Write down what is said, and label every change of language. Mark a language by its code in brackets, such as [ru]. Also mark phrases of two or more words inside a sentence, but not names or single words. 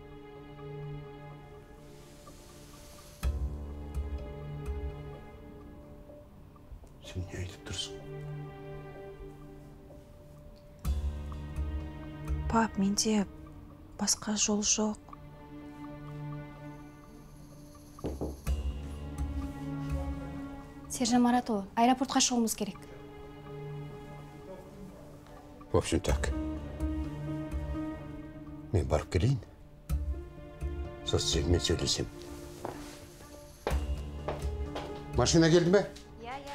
[kk] Сен не айтып тұрсың? Пап, менде басқа жол жоқ. Сержан Маратұлы, аэропортқа шығуымыз керек. [ru] В общем, так. [kk] Мен барып келейін. Сосын сенімен сөйлесем. Машина келді ме? Иә.